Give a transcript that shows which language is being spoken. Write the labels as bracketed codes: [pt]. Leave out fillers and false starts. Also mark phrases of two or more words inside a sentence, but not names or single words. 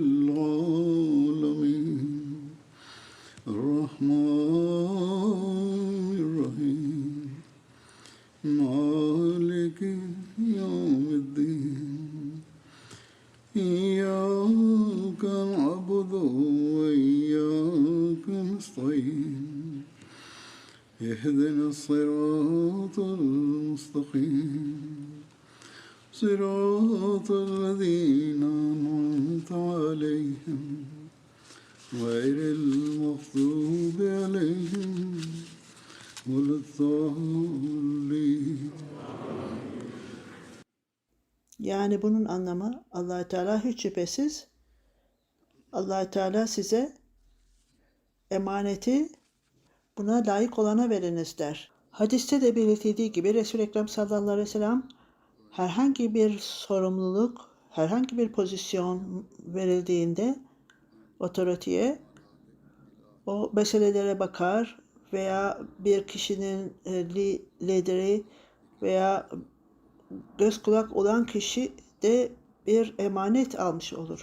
[ar] العالمين الرحمن الرحيم مالك يوم الدين إياك نعبد وإياك نستعين اهدنا الصراط المستقيم صراط الذين أنعمت عليهم غير المغضوب عليهم ولا الضالين. [tr] Yani bunun anlamı Allah-u Teala hiç şüphesiz Allah-u Teala size emaneti buna layık olana veriniz der. Hadiste de belirtildiği gibi Resul-i Ekrem [ar] صلى الله عليه وسلم [tr] herhangi bir sorumluluk, herhangi bir pozisyon verildiğinde otoriteye o meselelere bakar veya bir kişinin lideri veya göz kulak olan kişi de bir emanet almış olur.